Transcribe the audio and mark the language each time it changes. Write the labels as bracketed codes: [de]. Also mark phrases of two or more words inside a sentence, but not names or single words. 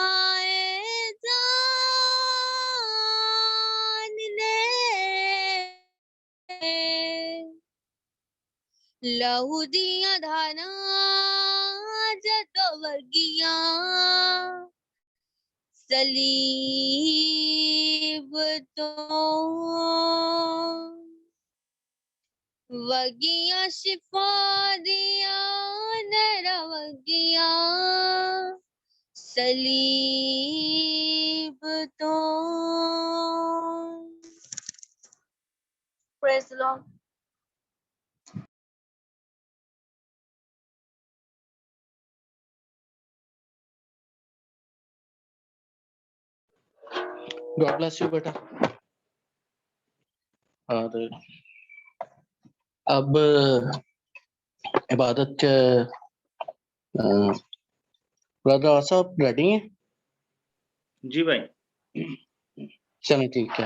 [pa] جان نے لہو دیاں دھاراں جدو وگیاں سلیب تو وگیاں شفا دیاں نہراں وگیاں سلیب تو [en] praise the Lord. God bless you بیٹا. [ur] اور اب عبادت کے برادر صاحب ریڈی ہیں؟ جی بھائی. چلیں ٹھیک ہے.